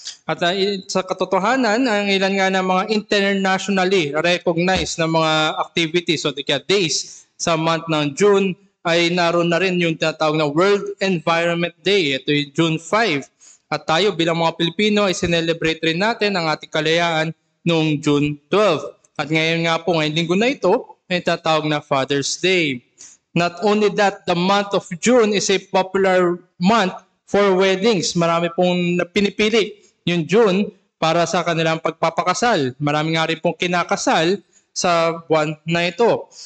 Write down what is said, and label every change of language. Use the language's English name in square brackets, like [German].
[Filipino] At sa katotohanan, ang ilan nga ng mga internationally recognized na mga activities o days sa month ng June ay naroon na rin yung tinatawag na World Environment Day. Ito yung June 5. At tayo bilang mga Pilipino ay sinelebrate rin natin ang ating kalayaan noong June 12. At ngayon nga po, ngayong linggo na ito, may tatawag na Father's Day. [English] Not only that, the month of June is a popular month for weddings. [Filipino] Marami pong pinipili yung June para sa kanilang pagpapakasal. Marami nga rin pong kinakasal sa buwan na ito.